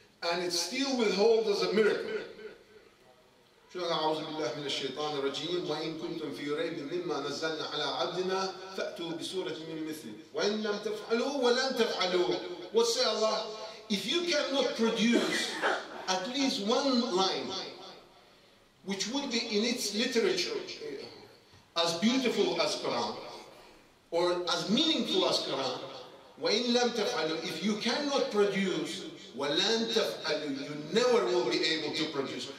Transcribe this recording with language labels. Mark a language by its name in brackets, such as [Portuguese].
[English] And it still withholds as a miracle. [Arabic] أعوذ بالله من الشيطان الرجيم وإن كنتم في ريب مما نزلنا على عبدنا فأتوا بسورة من مثله وإن لم تفعلوا ولن تفعلوا. [English] What say Allah? If you cannot produce at least one line which would be in its literature as beautiful as Quran or as meaningful as Quran, [Arabic] وإن لم تفعلوا, [English] if you cannot produce, [Arabic] وَلَن تَفْعَلُوا, [English] you never will be able to produce.